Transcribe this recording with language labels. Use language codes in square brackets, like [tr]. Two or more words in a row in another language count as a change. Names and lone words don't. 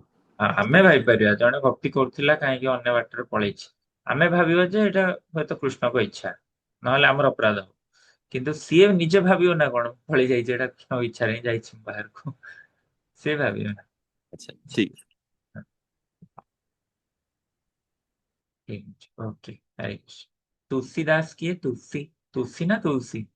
[or] ଆମେ ଭାବିପାରିବା ଜଣେ ଭକ୍ତି କରୁଥିଲା କାହିଁକି ଅନ୍ୟ ବାଟରେ ପଳେଇଛି, ଆମେ ଭାବିବା ଯେ ଏଇଟା ହୁଏତ କୃଷ୍ଣଙ୍କ ଇଚ୍ଛା, ନହେଲେ ଆମର ଅପରାଧ। କିନ୍ତୁ ସିଏ ନିଜେ ଭାବିବ ନା କଣ ପଳେଇ ଯାଇଛି, ଏଇଟା କୃଷ୍ଣଙ୍କ ଇଚ୍ଛାରେ ହିଁ ଯାଇଛି ବାହାରକୁ, ସିଏ ଭାବିବ ନା। ଆଚ୍ଛା, ଠିକ। [hi] ओके, तुलसीदास की है, तुलसी, तुलसी ना तुलसी?